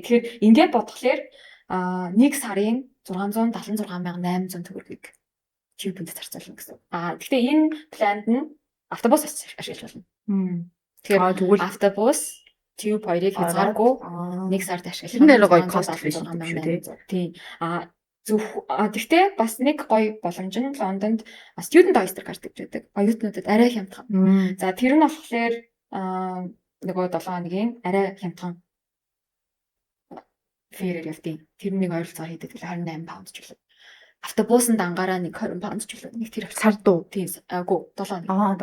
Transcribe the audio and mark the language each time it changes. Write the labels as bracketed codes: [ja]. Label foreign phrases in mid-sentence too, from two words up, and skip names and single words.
[mn] Тэгэхээр ингээд бодглохлоор нэг сарын 676,800 төгрөгийг тьюбэнд зарцуулна гэсэн. Гэхдээ энэ планд нь автобус ашиглаж болно. Тэгэхээр тэгвэл автобус тьюб хоёрыг хязгааргүй нэг сард ашиглах. Энэ нэр гоё [en] cost efficient [mn] шүү дээ. Тийм. Гэхдээ бас нэг гоё боломж нь Лондонд [en] student oyster card [mn] гэж байдаг. Оюутнуудад арай хямдхан. За тэр нь болохоор нөгөө 7 хоногийн арай хямдхан фэрээр явдیں۔ Тэр нэг ойролцоо хийдэг л 28 паунд ч үлээ. Автобусанд ангаараа нэг 20 паунд ч үлээ. Нэг тэр сард уу? Тийм. 7 хоног.